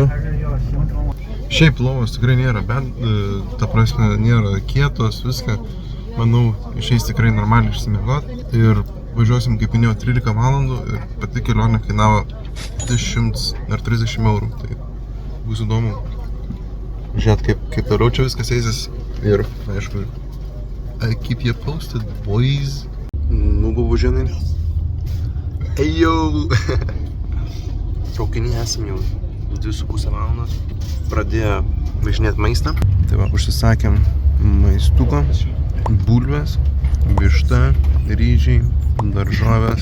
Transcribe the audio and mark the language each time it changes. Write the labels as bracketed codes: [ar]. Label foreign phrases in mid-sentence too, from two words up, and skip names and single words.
[lt] Šiaip lovos tikrai nėra, bet ta prasme nėra kietos, viską, manau, išeis tikrai normaliai išsimiegoti ir važiuosim, kaip minėjau, 13 valandų ir pati kelionė kainavo 100 ar 30 eurų, tai bus įdomu žiūrėt, kaip toliau čia viskas eisis ir, aišku, [en] I keep you posted, boys. [lt] Babaužienai. Ejo! Traukinį esam jau 2,5 valandos, pradėjo važinėti maistą, tai va, užsisakėm maistuko, bulvės, višta, ryžiai, daržovės.